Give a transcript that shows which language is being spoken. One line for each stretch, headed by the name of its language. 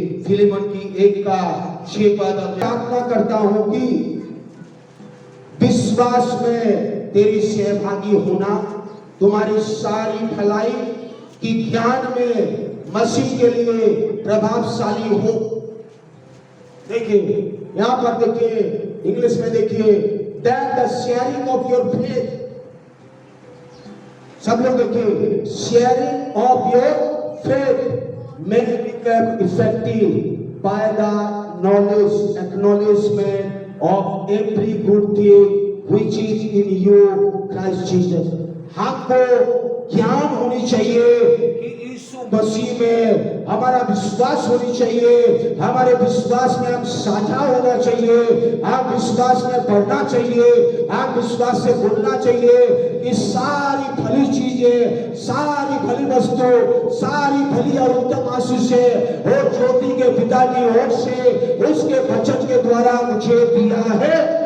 Hindi: फिलिमन की 1:6 प्रार्थना करता हूं कि विश्वास में तेरी सहभागी होना, तुम्हारी सारी भलाई की ज्ञान में मसीह के लिए प्रभावशाली हो। देखिए यहां पर, देखिए इंग्लिश में देखिए,
English: that the sharing of your faith,
Hindi: सब लोग देखिए,
English: sharing of your faith may become effective by the knowledge, acknowledgement of every good thing which is in you, Christ Jesus।
Hindi: हमको ज्ञान होनी चाहिए कि यीशु मसीह में हमारा विश्वास होनी चाहिए, हमारे विश्वास में हम साझा होना चाहिए, हम विश्वास में बढ़ना चाहिए, हम विश्वास से बोलना चाहिए कि सारी भली चीजें, सारी भली वस्तु, सारी भली और उत्तम आशीषें और ज्योति के पिता की ओर से उसके वचन के द्वारा मुझे दिया है।